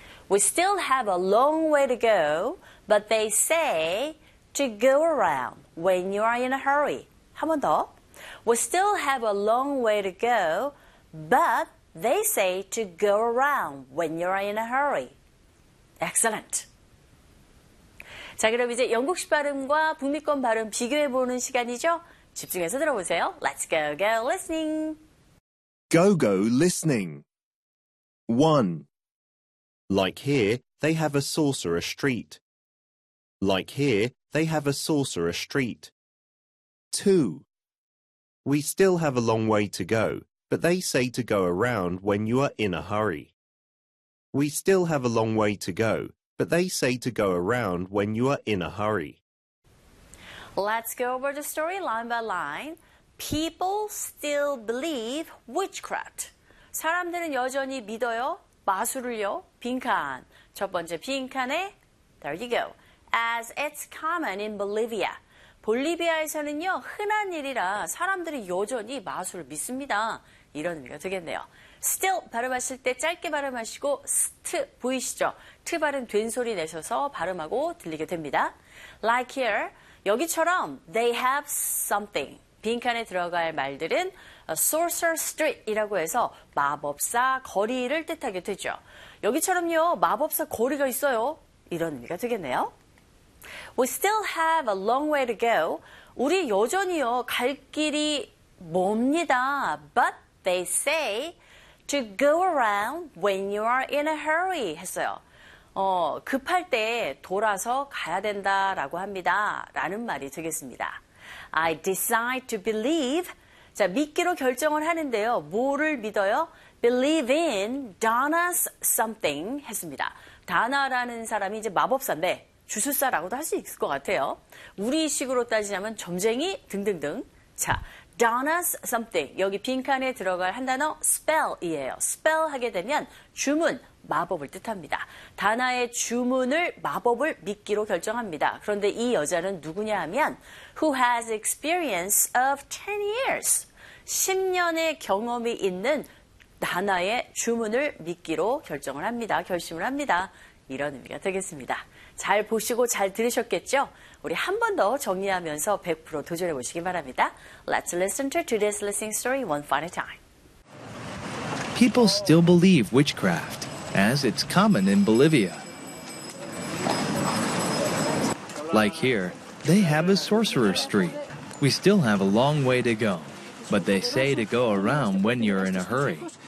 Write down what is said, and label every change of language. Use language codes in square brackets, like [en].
[en] We still have a long way to go, but they say to go around when you are in a hurry. [ko] 한 번 더. [en] We still have a long way to go, but they say to go around when you are in a hurry. Excellent. [ko] 자, 그럼 이제 영국식 발음과 북미권 발음 비교해 보는 시간이죠. 집중해서 들어보세요. [en] Let's go, go, listening. Go, go, listening. One. Like here, they have a sorcerer street. Like here, they have a sorcerer street. Two. We still have a long way to go, but they say to go around when you are in a hurry. We still have a long way to go, but they say to go around when you are in a hurry. Let's go over the story line by line. People still believe witchcraft. [ko] 사람들은 여전히 믿어요. 마술을요. 빈칸. 첫 번째 빈칸에 [en] there you go. As it's common in Bolivia. [ko] 볼리비아에서는요. 흔한 일이라 사람들이 여전히 마술을 믿습니다. 이런 의미가 되겠네요. Still 발음하실 때 짧게 발음하시고 st 보이시죠? t 발음 된소리 내셔서 발음하고 들리게 됩니다. [en] Like here. [ko] 여기처럼 [en] they have something. [ko] 빈칸에 들어갈 말들은 Sorcerer Street이라고 해서 마법사 거리를 뜻하게 되죠. 여기처럼요. 마법사 거리가 있어요. 이런 의미가 되겠네요. [en] We still have a long way to go. [ko] 우리 여전히요. 갈 길이 멉니다. [en] But they say to go around when you are in a hurry 했어요. [ko] 급할 때 돌아서 가야 된다라고 합니다. 라는 말이 되겠습니다. [en] I decide to believe. [ko] 자, 믿기로 결정을 하는데요. 뭐를 믿어요? [en] Believe in Donna's something 했습니다. [ko] Donna라는 사람이 이제 마법사인데 주술사라고도 할 수 있을 것 같아요. 우리식으로 따지자면 점쟁이 등등등. 자, [en] Donna's something. [ko] 여기 빈칸에 들어갈 한 단어 spell이에요. spell 하게 되면 주문, 마법을 뜻합니다. Donna의 주문을, 마법을 믿기로 결정합니다. 그런데 이 여자는 누구냐 하면 [en] who has experience of 10 years. [ko] 10년의 경험이 있는 Donna의 주문을 믿기로 결정을 합니다. 결심을 합니다. 이런 의미가 되겠습니다. 잘 보시고 잘 들으셨겠죠? 우리 한 번 더 정리하면서 100% 도전해 보시기 바랍니다. [en] Let's listen to today's listening story one final time. People still believe witchcraft, as it's common in Bolivia. Like here, they have a sorcerer street. We still have a long way to go, but they say to go around when you're in a hurry.